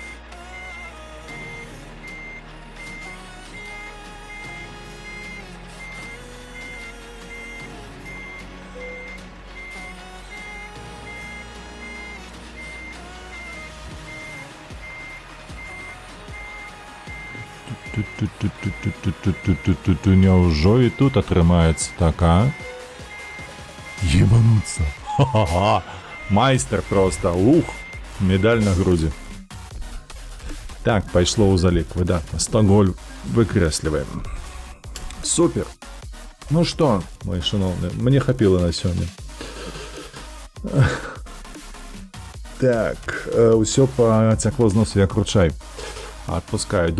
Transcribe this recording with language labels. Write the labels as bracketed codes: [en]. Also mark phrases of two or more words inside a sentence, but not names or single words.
[be] Няўжо і тут атрымаецца так, а? [ru] Ебануться. Ха-ха-ха. [be] Майстер просто. Ух. Медаль на груди. Так, пайшло ў залік. Выдатна. Стокгольм выкрэсліваем. Супер. Ну што, мой шановны, мне хапіла на сёння. Так, ўсё пацякло з носу як ручай. Адпускаю.